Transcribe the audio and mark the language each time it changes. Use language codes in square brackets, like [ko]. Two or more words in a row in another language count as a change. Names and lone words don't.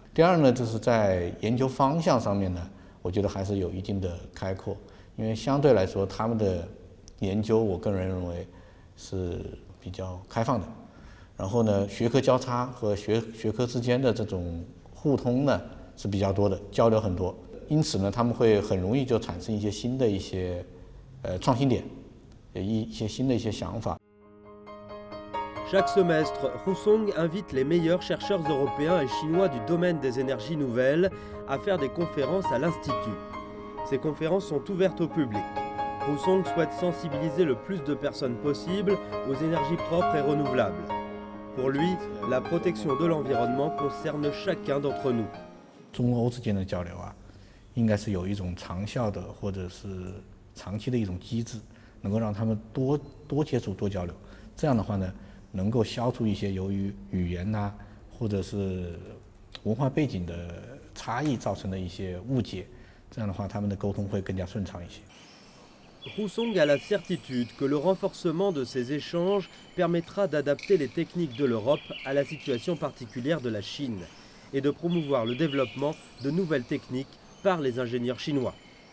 [zh] 第二呢，就是在研究方向上面呢，我觉得还是有一定的开阔，因为相对来说他们的研究，我个人认为是比较开放的。然后呢，学科交叉和学科之间的这种互通呢是比较多的，交流很多，因此呢，他们会很容易就产生一些新的一些创新点，一些新的一些想法。 [fr] Chaque semestre, Husong invite les meilleurs chercheurs européens et chinois du domaine des énergies nouvelles à faire des conférences à l'Institut. Ces conférences sont ouvertes au public. Husong souhaite sensibiliser le plus de personnes possible aux énergies propres et renouvelables. Pour lui, la protection de l'environnement concerne chacun d'entre nous. [zh] 中欧之间的交流啊，应该是有一种长效的或者是长期的一种机制，能够让他们多接触、多交流。这样的话呢，能够消除一些由于语言呐、或者是文化背景的差异造成的一些误解。这样的话，他们的沟通会更加顺畅一些。 [fr] Husong a la certitude que le renforcement de ces échanges permettra d'adapter les techniques de l'Europe à la situation particulière de la Chine et de promouvoir le développement de nouvelles techniques par les ingénieurs chinois.